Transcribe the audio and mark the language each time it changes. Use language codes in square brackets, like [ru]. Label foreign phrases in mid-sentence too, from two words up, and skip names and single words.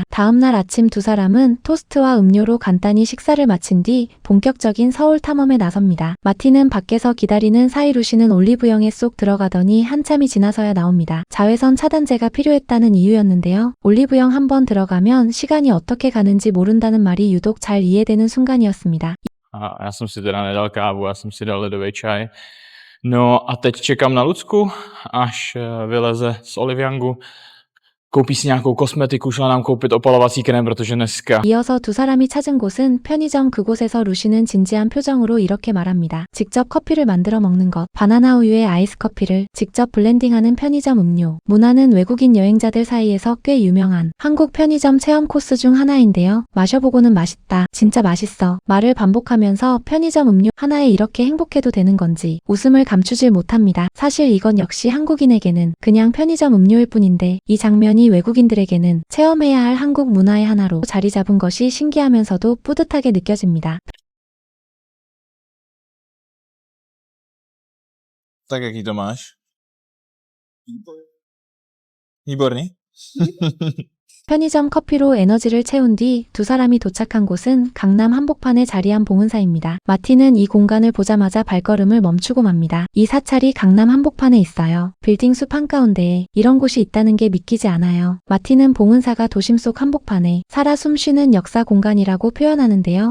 [ko] 다음날 아침 두 사람은 토스트와 음료로 간단히 식사를 마친 뒤 본격적인 서울 탐험에 나섭니다. 마티는 밖에서 기다리는 사이 루시는 올리브영에 쏙 들어가더니 한참이 지나서야 나옵니다. 자외선 차단제가 필요했다는 이유였는데요. 올리브영 한번 들어가면 시간이 어떻게 가는지 모른다는 말이 유독 잘 이해되는 순간이었습니다. [cs] A já jsem si teda nedal kávu, já jsem si dal ledový čaj. No a teď čekám na Lucku, až vyleze z Oliviangu. Koupí si nějakou kosmetiku, šla nám koupit opalovací krém, protože dneska [ko] 이어서 두 사람이 찾은 곳은 편의점. 그곳에서 루시는 진지한 표정으로 이렇게 말합니다. 직접 커피를 만들어 먹는 것, 바나나 우유에 아이스 커피를 직접 블렌딩하는 편의점 음료. 문화는 외국인 여행자들 사이에서 꽤 유명한 한국 편의점 체험 코스 중 하나인데요. 마셔보고는 맛있다. 진짜 맛있어. 말을 반복하면서 편의점 음료 하나에 이렇게 행복해도 되는 건지 웃음을 감추질 못합니다. 사실 이건 역시 한국인에게는 그냥 편의점 음료일 뿐인데 이 장면이 외국인들에게는 체험해야 할 한국 문화의 하나로 자리 잡은 것이 신기하면서도 뿌듯하게 느껴집니다. [cs] tak jaký to máš? Výborný. [ko] 편의점 커피로 에너지를 채운 뒤 두 사람이 도착한 곳은 강남 한복판에 자리한 봉은사입니다. 마티는 이 공간을 보자마자 발걸음을 멈추고 맙니다. 이 사찰이 강남 한복판에 있어요. 빌딩 숲 한가운데에 이런 곳이 있다는 게 믿기지 않아요. 마티는 봉은사가 도심 속 한복판에 살아 숨쉬는 역사 공간이라고 표현하는데요.